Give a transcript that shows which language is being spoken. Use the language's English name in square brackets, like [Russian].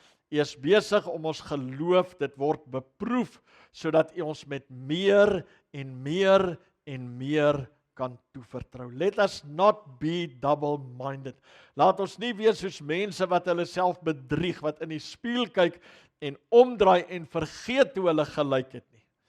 [Afrikaans] U is besig om ons geloof, dit word beproef, sodat U ons met meer en meer en meer kan toevertrou. [English] Let us not be double-minded. [Afrikaans] Laat ons nie wees soos mense wat hulle self bedrieg, wat in die spieël kyk en omdraai en vergeet hoe hulle gelyk het nie.